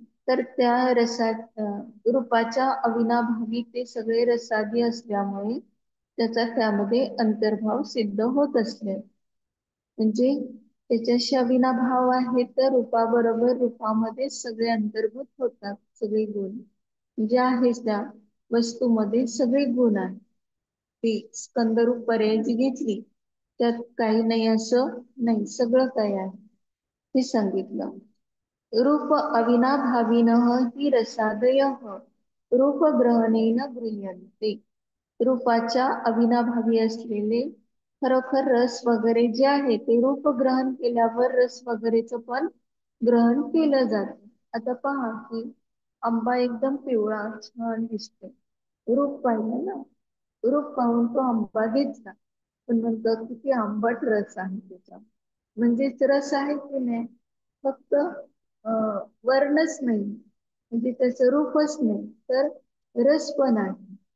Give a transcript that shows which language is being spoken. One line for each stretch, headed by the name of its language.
Marathi: तर त्या रसात रूपाच्या अविनाभावी ते सगळे रसादी असल्यामुळे त्याचा त्यामध्ये अंतर्भाव सिद्ध होत असले, म्हणजे त्याच्याशी अविनाभाव आहे तर रूपाबरोबर रूपामध्ये सगळे अंतर्भूत होतात, सगळे गुण जे आहेच त्या वस्तूमध्ये सगळे गुण आहेत. ती स्कंदरूप पर्याय जी घेतली त्यात काही नाही असं नाही, सगळं काही आहे हे सांगितलं.
Sanskrit: रूप अविनाभाविनः हि रसादयः रूपग्रहणेन गृह्यन्ते.
Marathi: रूपाच्या अविनाभावी असलेले खरोखर रस वगैरे जे आहे ते रूप ग्रहण केल्यावर रस वगैरेच पण ग्रहण केलं जातं. आता पहा की आंबा एकदम पिवळा छान दिसतो, रूप पाहिलं ना, रूप पाहून तो आंबा घेतला, पण नंतर किती आंबट रस आहे त्याचा, म्हणजेच रस आहे की नाही, फक्त वर्णच नाही, म्हणजे त्याचं रूपच नाही, तर रस पण आहे.